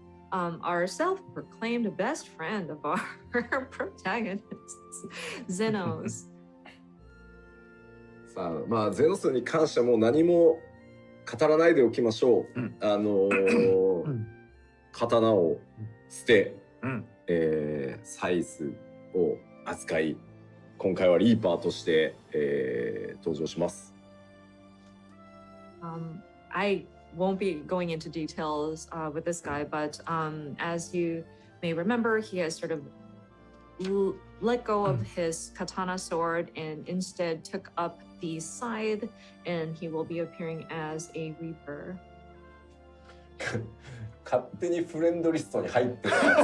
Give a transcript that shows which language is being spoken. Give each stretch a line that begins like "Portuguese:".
English: Our self-proclaimed best friend of our protagonists, Xenos.
Japanese: さあ、まあゼノスに関してはもう何も語らないでおきましょう。刀を捨て、サイズを扱い、今回はリーパーとして、登場します。
English: I won't be going into details with this guy, but as you may remember, he has sort of let go of his katana sword and instead took up the scythe, and he will be appearing as a reaper.
Japanese: 勝手にフレンドリストに入ってる。